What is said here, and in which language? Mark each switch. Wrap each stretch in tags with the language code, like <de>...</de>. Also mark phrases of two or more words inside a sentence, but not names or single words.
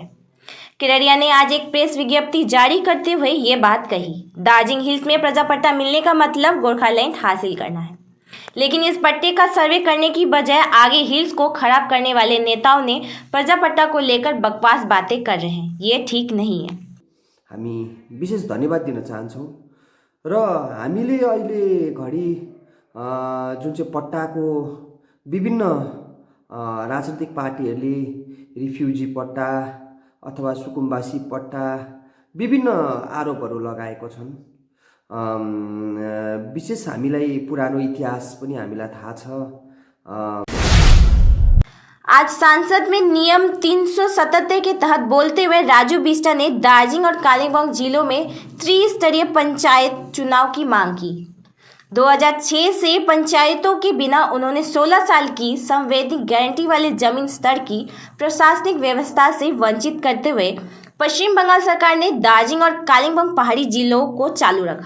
<hi>केरेरिया ने आज एक प्रेस विज्ञप्ति जारी करते हुए ये बात कही। दार्जिलिंग हिल्स में प्रजा पट्टा मिलने का मतलब गोरखालैंड हासिल करना है, लेकिन इस पट्टे का सर्वे करने की बजाय आगे हिल्स को खराब करने वाले नेताओं ने प्रजा पट्टा को लेकर बकवास बातें कर रहे हैं। ये ठीक नहीं है।</hi> <ne>हामी विशेष धन्यवाद दिन चाहन्छौँ र हामीले अहिले घडी जुन चाहिँ पट्टाको विभिन्न राजनीतिक पार्टीहरूले रिफ्युजी पट्टा अथवा सुकुम्बासी पट्टा विभिन्न आरोपहरू लगाएको छन्। विशेष हामीलाई पुरानो इतिहास पनि हामीलाई थाहा छ।</ne> <hi>आज संसद में नियम 377 के तहत बोलते हुए राजू बिष्ट ने दार्जिलिंग और कालिम्पोंग जिलों में त्रिस्तरीय पंचायत चुनाव की मांग की। 2006 से पंचायतों के बिना उन्होंने 16 साल की संवैधानिक गारंटी वाले जमीन स्तर की प्रशासनिक व्यवस्था से वंचित करते हुए पश्चिम बंगाल सरकार ने दार्जिलिंग और कालिम्पोंग पहाड़ी जिलों को चालू रखा।</hi>